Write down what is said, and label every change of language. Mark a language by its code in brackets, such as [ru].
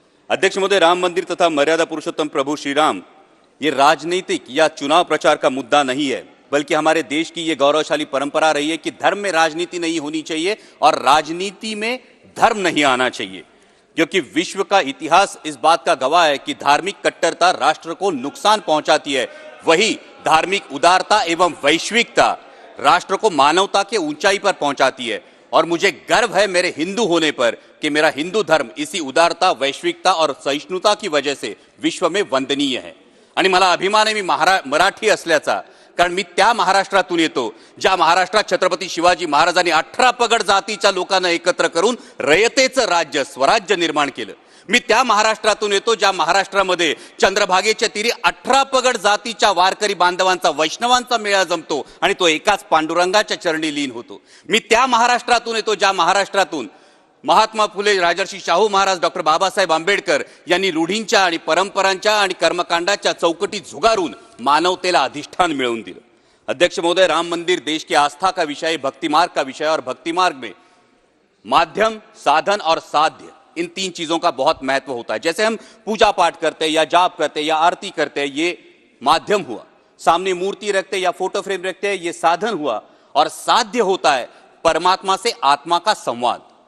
[hi] अध्यक्ष महोदय, राम मंदिर तथा मर्यादा पुरुषोत्तम प्रभु श्री राम ये राजनीतिक या चुनाव प्रचार का मुद्दा नहीं है, बल्कि हमारे देश की ये गौरवशाली परंपरा रही है कि धर्म में राजनीति नहीं होनी चाहिए और राजनीति में धर्म नहीं आना चाहिए, क्योंकि विश्व का इतिहास इस बात का गवाह है कि धार्मिक कट्टरता राष्ट्र को नुकसान पहुंचाती है, वही धार्मिक उदारता एवं वैश्विकता राष्ट्र को मानवता के ऊंचाई पर पहुंचाती है। और मुझे गर्व है मेरे हिंदू होने पर कि मेरा हिंदू धर्म इसी उदारता, वैश्विकता और सहिष्णुता की वजह से विश्व में वंदनीय है। [mr] आणि मला अभिमान आहे मी मराठी असल्याचा, कारण मी त्या महाराष्ट्रातून येतो ज्या महाराष्ट्रात छत्रपती शिवाजी महाराजांनी 18 पगड जातीच्या लोकांना एकत्र करून रयतेचं राज्य, स्वराज्य निर्माण केलं। मी त्या महाराष्ट्रातून येतो ज्या महाराष्ट्रामध्ये चंद्रभागेच्या तीरी 18 पगड जातीच्या वारकरी बांधवांचा, वैष्णवांचा मेळा जमतो आणि तो एकाच पांडुरंगाच्या चरणी लीन होतो। मी त्या महाराष्ट्रातून येतो ज्या महाराष्ट्रातून महात्मा फुले, राजर्षी शाहू महाराज, डॉक्टर बाबासाहेब आंबेडकर यांनी रूढींच्या आणि परंपरांच्या आणि कर्मकांडाच्या चौकटी झुगारून मानवतेला अधिष्ठान मिळवून दिलं। [hi] अध्यक्ष महोदय, राम मंदिर देश की आस्था का विषय, भक्ति मार्ग का विषय और भक्ति मार्ग में माध्यम, साधन और साध्य, इन 3 चीजों का बहुत महत्व होता है। जैसे हम पूजा पाठ करते हैं या जाप करते हैं या आरती करते हैं, ये माध्यम हुआ, सामने मूर्ति रखते हैं या फोटो फ्रेम रखते हैं, ये साधन हुआ, और साध्य होता है परमात्मा से आत्मा का संवाद।